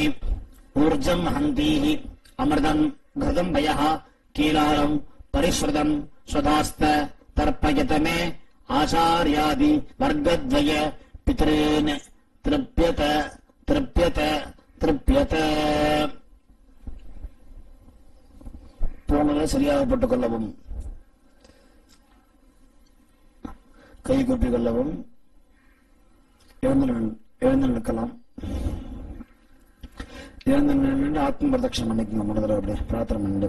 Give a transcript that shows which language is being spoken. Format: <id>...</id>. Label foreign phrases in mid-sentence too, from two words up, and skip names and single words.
<sa>ऊर्जम् हन्तीः अमृतम् घृतम् वयः कीलारम् परिश्रुतम् स्वधास्त तर्पयत मे आचार्यादि वर्गद्वय पितॄन् तृप्यत तृप्यत तृप्यत</sa> <ta>பூணலை சரியாக போட்டுக் கொள்ளவும் கை கூப்பிக் கொள்ளவும் எழுந்து நிற்கலாம் எழுந்து நின்று ஆத்ம பிரதட்சணம் பண்ணிக்கோங்க 3 தடவை அப்படியே பிரார்த்தனை பண்ணிட்டு</ta>